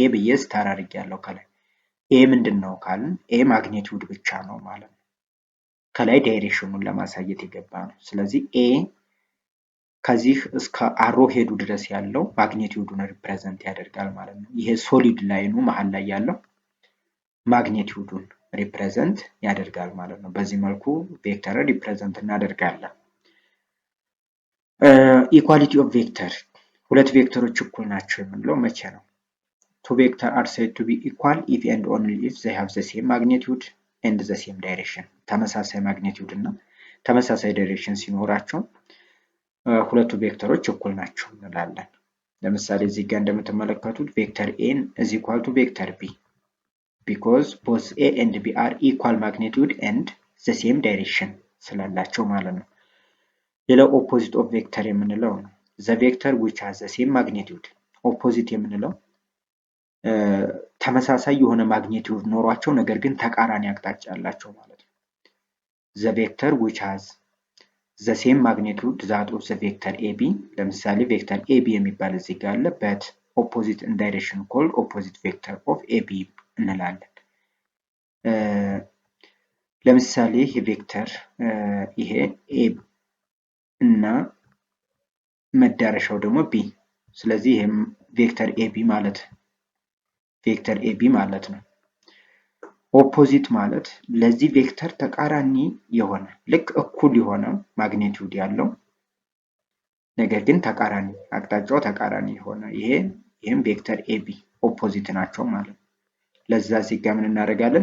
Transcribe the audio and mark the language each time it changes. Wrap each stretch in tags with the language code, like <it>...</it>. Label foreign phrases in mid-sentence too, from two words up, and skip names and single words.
<am>ብዬ ስታር አድርጌያለሁ ከላይ ኤ ምንድን ነው ካልን ኤ ማግኒቲዩድ ብቻ ነው ማለት ነው። ከላይ ዳይሬክሽኑን ለማሳየት የገባ ነው። ስለዚህ ኤ ከዚህ እስከ አሮ ሄዱ ድረስ ያለው ማግኒቲዩዱን ሪፕሬዘንት ያደርጋል ማለት ነው። ይሄ ሶሊድ ላይኑ መሃል ላይ ያለው ማግኒቲዩዱን ሪፕሬዘንት ያደርጋል ማለት ነው። በዚህ መልኩ ቬክተርን ሪፕሬዘንት እናደርጋለን።</am> <en>equality of vector</en> <am>ሁለት ቬክተሮች እኩል ናቸው የምንለው መቼ ነው?</am> <en>Two vectors are said to be equal if and only if they have the same magnitude and the same direction.</en> <am>ተመሳሳይ ማግኒቲዩድ እና ተመሳሳይ ዳይሬክሽን ሲኖራቸው ሁለቱ ቬክተሮች እኩል ናቸው እንላለን። ለምሳሌ እዚህ ጋር እንደምትመለከቱት ቬክተር</am> <en>A is equal to vector B because both A and B are equal magnitude and the same direction</en> <am>ስላላቸው ማለት ነው። ሌላው</am> <en>opposite of vector</en> <am>የምንለው ነው።</am> <en>the vector which has the same magnitude</en> <am>ኦፖዚት የምንለው ተመሳሳይ የሆነ ማግኒቲዩድ ኖሯቸው ነገር ግን ተቃራኒ አቅጣጫ ያላቸው ማለት ነው።</am> <en>the vector which has the same magnitude that of the vector AB</en> <am>ለምሳሌ ቬክተር AB የሚባል እዚህ ጋር አለ</am> <en>but opposite in direction called opposite vector of AB</en> <am>እንላለን። ለምሳሌ ይሄ ቬክተር ይሄ A እና መዳረሻው ደግሞ B ስለዚህ ይሄም ቬክተር AB ማለት ነው። ኦፖዚት ማለት ለዚህ ቬክተር ተቃራኒ የሆነ ልክ እኩል የሆነ ማግኒቲዩድ ያለው ነገር ግን ተቃራኒ አቅጣጫው ተቃራኒ የሆነ ይሄም ቬክተር AB ኦፖዚት ናቸው ማለት ነው። ለዛ እዚህ ጋር ምን እናደርጋለን?</am>